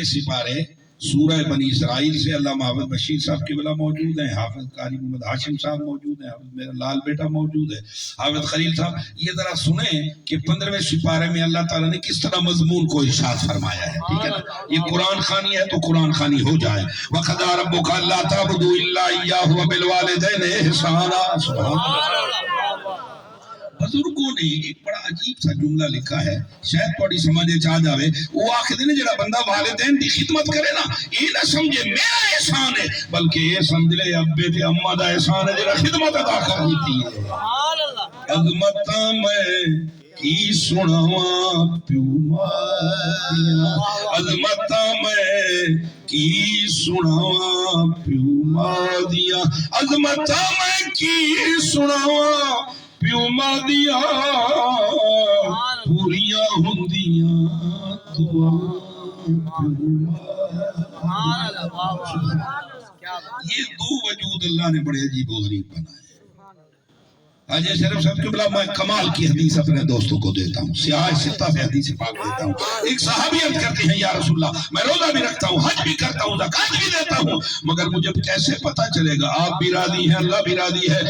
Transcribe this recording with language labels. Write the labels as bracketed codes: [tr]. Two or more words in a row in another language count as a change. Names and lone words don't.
[ur] 15ویں سپارے سورہ بنی اسرائیل سے علامہ حافظ بشیر صاحب کے بلا موجود ہیں، حافظ قاری محمد ہاشم صاحب موجود ہیں، حافظ میرا لال بیٹا موجود ہے، حافظ خلیل صاحب۔ یہ ذرا سنیں کہ 15ویں سپارے میں اللہ تعالیٰ نے کس طرح مضمون کو ارشاد فرمایا ہے، ٹھیک ہے نا؟ یہ قرآن خوانی ہے تو قرآن خوانی ہو جائے۔ [ar] وَقَضَىٰ رَبُّكَ أَلَّا تَعْبُدُوا إِلَّا إِيَّاهُ وَبِالْوَالِدَيْنِ إِحْسَانًا۔ سبحان اللہ۔ [ur] بزرگوں نے ایک بڑا عجیب سا جملہ لکھا ہے، [pa] شاید تھوڑی سمجھے چاہ جاوے۔ وہ آخر نے جڑا بندہ والدین دی خدمت کرے نا، یہ نہ سمجھے میرا احسان ہے، بلکہ یہ سمجھ لے ابے تے اماں دا احسان ہے جڑا خدمت ادا کر دیتی ہے۔ عظمتاں میں کی سناواں پیو ماں دیاں، عظمتاں میں کی سناواں پیو ماں دیاں، عظمتاں میں کی سناواں پیو ماں دیاں، پوریاں ہوندیاں دعاں پیو ماں۔ [ur] یہ دو وجود اللہ نے بڑے عجیب و غریب بنائے۔ حاجی شریف صاحب کے بلا میں کمال کی حدیث اپنے دوستوں کو دیتا ہوں، سیاہ ستہ سے حدیث پاک دیتا ہوں۔ ایک صحابی عرض کرتے ہیں [ar] یا رسول اللہ [ur] میں روزہ بھی رکھتا ہوں، حج بھی کرتا ہوں، زکات بھی دیتا ہوں، مگر مجھے کیسے پتا چلے گا آپ بھی راضی ہیں اللہ بھی راضی ہے؟